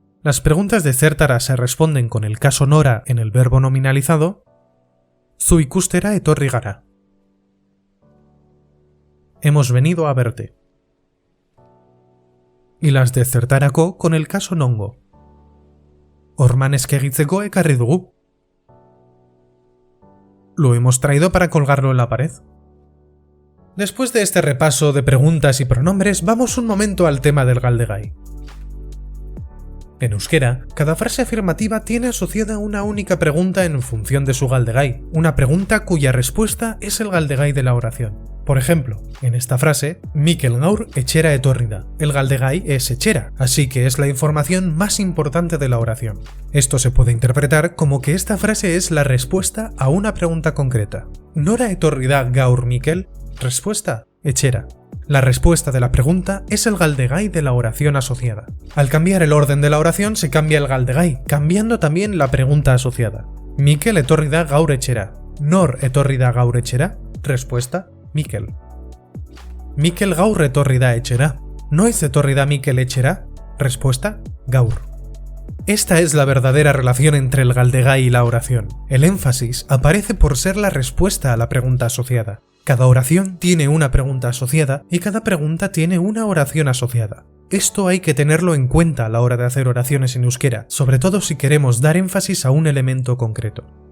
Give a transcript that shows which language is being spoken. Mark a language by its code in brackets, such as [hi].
[es] Las preguntas de zertara se responden con el caso nora en el verbo nominalizado, [eu] zu ikustera etorri gara. [es] Hemos venido a verte. Y las de zertarako con el caso nongo. [eu] Orman eskegitzeko ekarri dugu. [es] Lo hemos traído para colgarlo en la pared. Después de este repaso de preguntas y pronombres, vamos un momento al tema del galdegai. En euskera, cada frase afirmativa tiene asociada una única pregunta en función de su galdegai, una pregunta cuya respuesta es el galdegai de la oración. Por ejemplo, en esta frase, [eu] Mikel gaur etxera etorri da. [es] El galdegai es etxera, así que es la información más importante de la oración. Esto se puede interpretar como que esta frase es la respuesta a una pregunta concreta. [eu] Nora etorri da gaur Mikel? Respuesta, etxera. [es] La respuesta de la pregunta es el galdegai de la oración asociada. Al cambiar el orden de la oración se cambia el galdegai, cambiando también la pregunta asociada. [eu] Mikel etorri da gaur etxera. Nor etorri da gaur etxera? Respuesta, Mikel. Mikel gaur etorri da etxera. Noiz etorri da Mikel etxera? [es] Respuesta, gaur. Esta es la verdadera relación entre el galdegai y la oración. El énfasis aparece por ser la respuesta a la pregunta asociada. Cada oración tiene una pregunta asociada y cada pregunta tiene una oración asociada. Esto hay que tenerlo en cuenta a la hora de hacer oraciones en euskera, sobre todo si queremos dar énfasis a un elemento concreto.